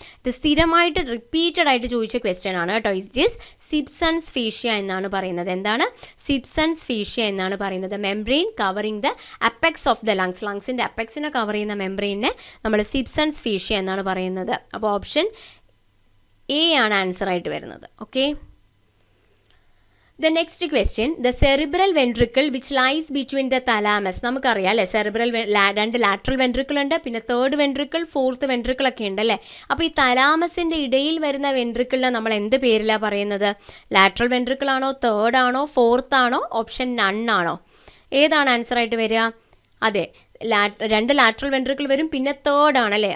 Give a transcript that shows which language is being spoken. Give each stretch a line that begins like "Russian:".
Malayalam: ഇത് സ്ഥിരമായിട്ട് റിപ്പീറ്റഡ് ആയിട്ട് ചോദിച്ച ക്വസ്റ്റ്യൻ ആണ് കേട്ടോ. ഇറ്റ് ഈസ് സിബ്സൺസ് ഫേഷ്യ എന്നാണ് പറയുന്നത്. എന്താണ്?
English: Sibson's fascia
Malayalam: എന്നാണ് പറയുന്നത്.
English: Membrane covering the apex of the lungs.
Malayalam: ലങ്സിൻ്റെ അപ്പെക്സിനെ cover ചെയ്യുന്ന മെംബ്രെയിനെ നമ്മൾ സിബ്സൺസ് ഫേഷ്യ എന്നാണ് പറയുന്നത്. അപ്പോൾ ഓപ്ഷൻ എ ആണ് ആൻസർ ആയിട്ട് വരുന്നത്. Okay.
English: The next question, the cerebral ventricle which lies between the thalamus.
Malayalam: നമുക്കറിയാം അല്ലേ, സെറിബ്രൽ രണ്ട് ലാറ്ററൽ വെൻട്രിക്കിൾ ഉണ്ട്, പിന്നെ തേർഡ് വെൻട്രിക്കിൾ, ഫോർത്ത് വെൻട്രിക്കിൾ ഒക്കെ ഉണ്ട് അല്ലേ. അപ്പോൾ ഈ തലാമസിൻ്റെ ഇടയിൽ വരുന്ന വെൻട്രിക്കിളിനെ നമ്മൾ എന്ത് പേരിലാണ് പറയുന്നത്? ലാറ്ററൽ വെൻട്രിക്കിൾ ആണോ, തേർഡ് ആണോ, ഫോർത്ത് ആണോ, ഓപ്ഷൻ നൺ ആണോ? ഏതാണ് ആൻസർ ആയിട്ട് വരിക? അതെ, രണ്ട് ലാറ്ററൽ വെൻട്രിക്കിൾ വരും, പിന്നെ തേർഡ് ആണല്ലേ.